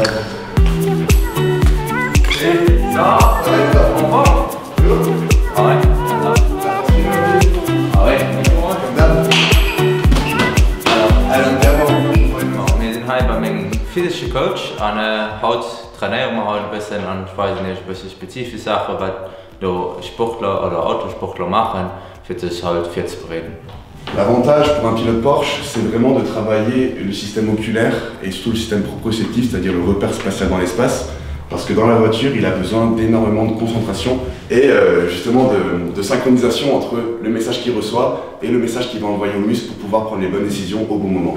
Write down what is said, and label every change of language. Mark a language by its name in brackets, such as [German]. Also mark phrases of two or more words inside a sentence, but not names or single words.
[German] Wir sind heute bei meinem physischen Coach und heute trainieren wir halt ein bisschen und ich weiß nicht, ein bisschen spezifische Sachen, was die Sportler oder Autosportler machen, für das halt viel zu bereden. [French] L'avantage pour un pilote Porsche, c'est vraiment de travailler le système oculaire et surtout le système proprioceptif, c'est-à-dire le repère spatial dans l'espace, parce que dans la voiture, il a besoin d'énormément de concentration et justement de synchronisation entre le message qu'il reçoit et le message qu'il va envoyer aux muscles pour pouvoir prendre les bonnes décisions au bon moment.